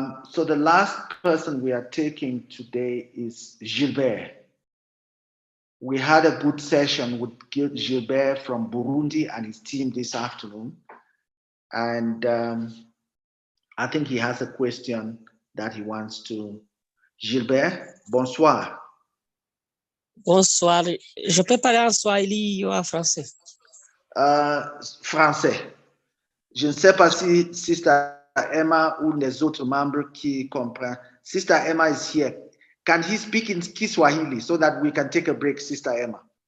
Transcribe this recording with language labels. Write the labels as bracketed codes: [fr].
[en] So the last person we are taking today is Gilbert. We had a good session with Gilbert from Burundi and his team this afternoon. And I think he has a question that he wants to. [fr] Gilbert, bonsoir. Bonsoir. Je peux parler en swahili ou en français? Français. Je ne sais pas si Sister Emma ou les autres membres qui comprennent. [en] Sister Emma is here. Can he speak in Kiswahili so that we can take a break, Sister Emma?